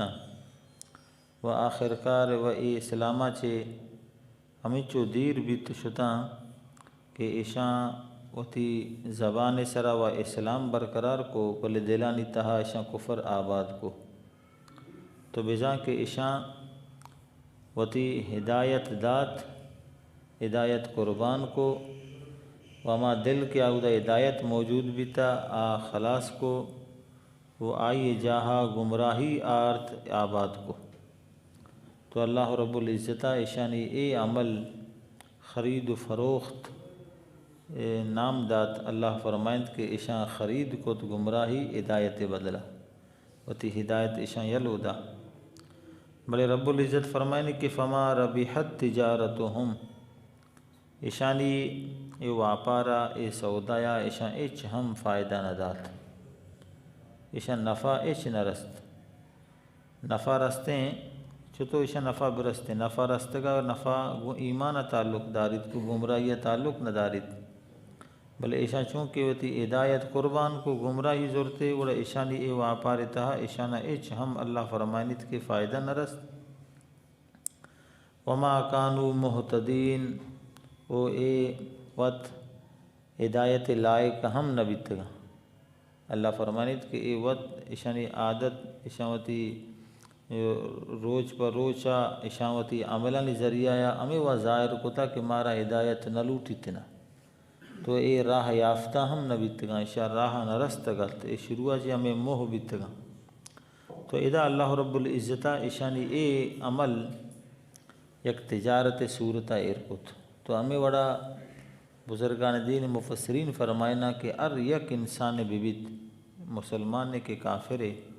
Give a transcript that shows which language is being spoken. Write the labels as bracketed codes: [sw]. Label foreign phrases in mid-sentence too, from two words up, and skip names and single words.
[bal] و آخرکار و اے اسلامہ چے ہمیں چو دیر بیت شتاں کہ اشاں وتی زبان سرا و اسلام برقرار کو بلے دلانی تہا اشاں کفر آباد کو تو بجا کہ اشاں وتی ہدایت دات ہدایت قربان کو وما دل کے آودہ ہدایت موجود بیتا آ خلاص کو وہ آئی جاہا گمراہی آرت آباد کو تو اللہ رب العزت اشانی اے عمل خرید و فروخت نام دات اللہ فرمائند کہ اشاں خرید کو تو گمراہی ہدایت بدلا وتی ہدایت اشاں یلودا بلے رب العزت فرمائند کہ [ar] فما ربحت تجارتهم [bal] اشانی اے واپارا اے سودایا اشاں اچ ہم فائدہ نہ دات اشاں نفع اچ نہ رست نفع رستیں چطور اشاں نفع برستے نفع رستگا نفع ایمان تعلق دارید کو گمراہی تعلق نہ دارید بلے اشاں چونکہ وتی ہدایت قربان کو گمراہی زورتے وڑا اشانی اے واپار تہا اشانہ اچ ہم اللہ فرمائنیت کے فائدہ نہ رست [ar] وما كانوا مہتدین [bal] او اے وط ہدایت لائق ہم نہ بیتگا اللہ فرمائنیت کہ اے وط اشانی عادت اشاوتی روچ پر روچا اشاوتی عملانی ذریعہ یا ہمیں وہ ظاہر کتا کہ مارا ہدایت نہ لوٹی تنا تو اے راہ یافتہ ہم نہ بیتگا اشار راہ نہ رستگا تو اے شروع جی ہمیں موہ بیتگا تو ادا اللہ رب العزت اشانی اے عمل یک تجارت صورتہ ارکت تو ہمیں وڑا بزرگان دین مفسرین فرمائنا کہ ار یک انسان بیبیت مسلمان کے کافرے